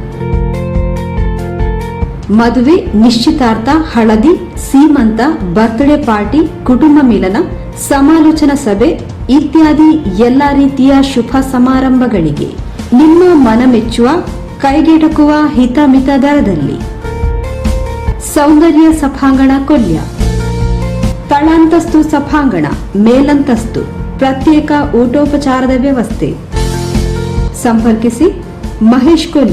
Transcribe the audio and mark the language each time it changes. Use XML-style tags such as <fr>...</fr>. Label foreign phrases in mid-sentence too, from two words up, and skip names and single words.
<kn>ಮದುವೆ, ನಿಶ್ಚಿತಾರ್ಥ, ಹಳದಿ, ಸೀಮಂತ,</kn> <en>birthday party,</en> <kn>ಕುಟುಂಬ ಮಿಲನ, ಸಮಾಲೋಚನಾ ಸಭೆ ಇತ್ಯಾದಿ ಎಲ್ಲ ರೀತಿಯ ಶುಭ ಸಮಾರಂಭಗಳಿಗೆ ನಿಮ್ಮ ಮನಮೆಚ್ಚುವ, ಕೈಗೆಟಕುವ ಹಿತಮಿತ ದರದಲ್ಲಿ ಸೌಂದರ್ಯ ಸಭಾಂಗಣ ಕೊಲ್ಯ. ತಳಾಂತಸ್ತು ಸಭಾಂಗಣ, ಮೇಲಂತಸ್ತು, ಪ್ರತ್ಯೇಕ ಊಟೋಪಚಾರದ ವ್ಯವಸ್ಥೆ. ಸಂಪರ್ಕಿಸಿ ಮಹೇಶ್ ಕೊಲ್ಯ.</kn>